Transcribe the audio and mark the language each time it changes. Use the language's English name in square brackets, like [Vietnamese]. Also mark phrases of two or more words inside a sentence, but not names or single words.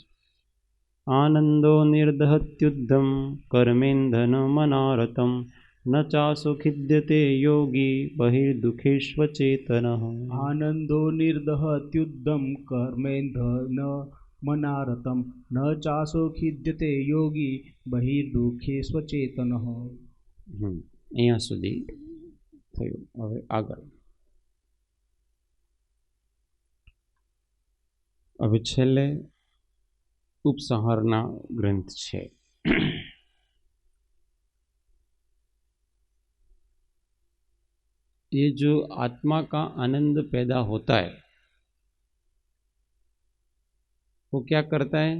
[Sanskrit] आनंदो निर्दहत्युद्धं कर्मेन्धनमनारतं न चासु खिद्यते योगी बहिर्दुःखेष्वचेतनः। आनंदो निर्दहत्युद्धं कर्मेन्धनमनारतं न चासु खिद्यते योगी बहिर्दुःखेष्वचेतनः। [Gujarati] અહીંયા સુધી થયું. હવે આગળ હવે છેલ્લે ઉપસંહારના ગ્રંથ છે। [Hindi] ये जो आत्मा का आनंद पैदा होता है वो क्या करता है?